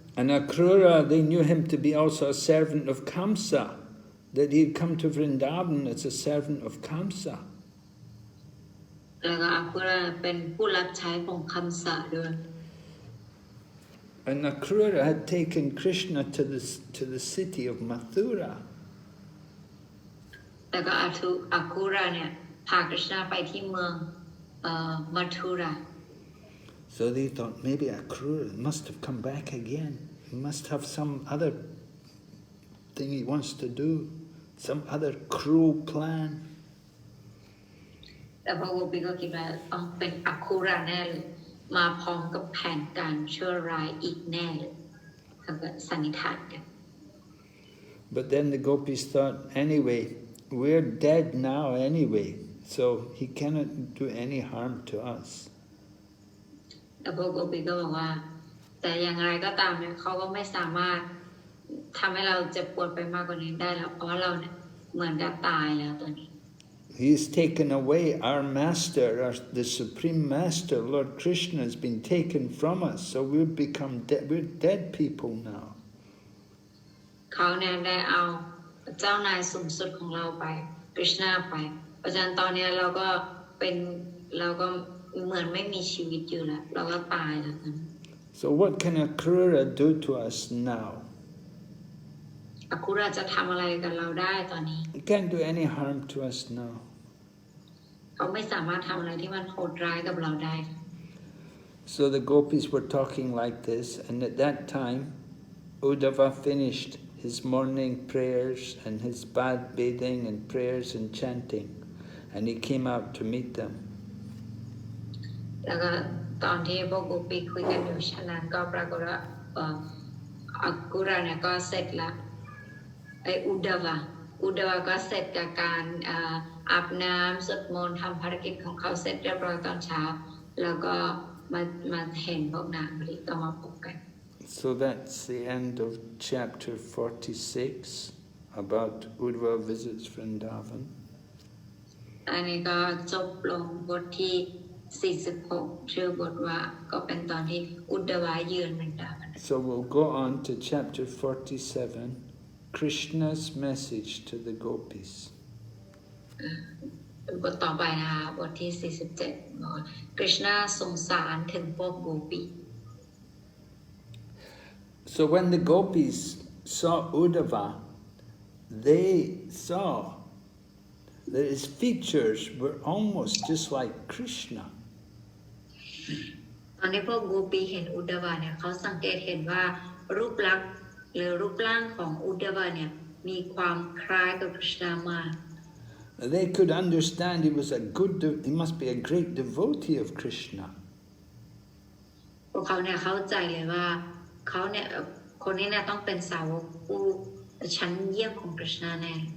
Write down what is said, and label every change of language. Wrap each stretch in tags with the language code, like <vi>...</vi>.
<en>And Akrura, they knew him to be also a servant of Kamsa, that he'd come to Vṛndāvana as a servant of Kamsa.</en> <th>แล้วก็อาคูราเป็นผู้รับใช้ของคัมสะด้วย</th> <en>And Akrura had taken Krishna to the city of Mathura.</en> <th>แล้วก็อาคูราเนี่ยพากฤษณาไปที่เมืองมัทุรา</th> <en>So they thought maybe Akrura must have come back again. He must have some other thing he wants to do, some other cruel plan.</en> <th>แต่พระโกปีก็คิดว่าต้องเป็นอาคูราแน่เลยมาพร้อมกับแผนการชั่วร้ายอีกแน่เลยเขาก็สันนิษฐานกัน</th> <en>But then the gopis thought, anyway, we're dead now anyway, so he cannot do any harm to us.</en> <th>แล้วพระโกปีก็บอกว่าแต่อย่างไรก็ตามเนี่ยเขาก็ไม่สามารถทำให้เราเจ็บปวดไปมากกว่านี้ได้แล้วเพราะว่าเราเนี่ยเหมือนกับตายแล้วตอนนี้</th> <en>He's taken away our master, the supreme master, Lord Krishna has been taken from us, so we've become we're dead people now.</en> <th>เขาเนี่ยได้เอาเจ้านายสูงสุดของเราไปกฤษณาไปเพราะฉะนั้นตอนนี้เราก็เหมือนไม่มีชีวิตอยู่แล้วเราก็ตายแล้วกัน</th> <en>So what can Akrura do to us now?</en> <th>อาคูราจะทำอะไรกับเราได้ตอนนี้</th> <en>He can't do any harm to us now.</en> <th>เขาไม่สามารถทำอะไรที่มันโหดร้ายกับเราได้</th> <en>So the gopis were talking like this, and at that time Uddhava finished his morning prayers and his bathing and prayers and chanting, and he came out to meet them.</en> <th>แล้วก็ตอนที่พวกโกปีคุยกันอยู่ฉะนั้นก็ปรากฏว่าอักุระเนี่ยก็เสร็จละอุดวาก็เสร็จกับการอาบน้ำสวดมนต์ทำภารกิจของเขาเสร็จเรียบร้อยตอนเช้าแล้วก็มาเห็นพวกนางพอดีก็มาพบกัน</th> <en>So that's the end of chapter 46 about Uddhava visits Vṛndāvana.</en> <th>อันนี้ก็จบลงบทที่46ชื่อบทว่าก็เป็นตอนที่อุดวาเยือนวรรณดาวัน</th> <en>So we'll go on to chapter 47, Krishna's message to the gopis.</en> <th>บทต่อไปนะคะบทที่47บอกว่าคริชนาส่งสารถึงพวกโกปี</th> <en>So when the gopis saw Uddhava, they saw that his features were almost just like Krishna.</en> <th>ตอนที่พวกโกปีเห็นอุดดาวาเนี่ยเขาสังเกตเห็นว่ารูปลักษณ์หรือรูปร่างของอุดดาวาเนี่ยมีความคล้ายกับคริชนามาก</th> <en>They could understand he must be a great devotee of Krishna.</en> <th>พวกเขาเนี่ยเข้าใจเลยว่าเขาเนี่ยคนนี้เนี่ยต้องเป็นสาวกผู้ชั้นเยี่ยมของคริชนาแน่</th>